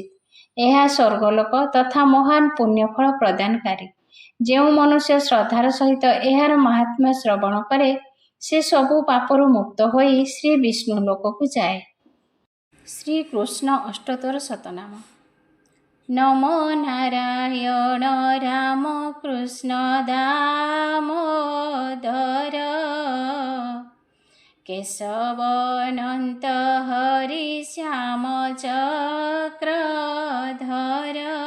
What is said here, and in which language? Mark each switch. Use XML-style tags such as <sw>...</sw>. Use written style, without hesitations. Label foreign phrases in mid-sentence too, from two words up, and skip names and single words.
<or>ଏହା ସ୍ୱର୍ଗଲୋକ ତଥା ମହାନ ପୁଣ୍ୟଫଳ ପ୍ରଦାନକାରୀ। ଯେଉଁ ମନୁଷ୍ୟ ଶ୍ରଦ୍ଧାର ସହିତ ଏହାର ମାହାତ୍ମ୍ୟ ଶ୍ରବଣ କରେ, ସେ ସବୁ ପାପରୁ ମୁକ୍ତ ହୋଇ ଶ୍ରୀ ବିଷ୍ଣୁ ଲୋକକୁ ଯାଏ।</or> <sa>ଶ୍ରୀକୃଷ୍ଣ ଅଷ୍ଟୋତ୍ତର ଶତନାମ। नमो नारायण राम कृष्ण दामोदर केशवनन्त हरि श्याम चक्रधर</sa>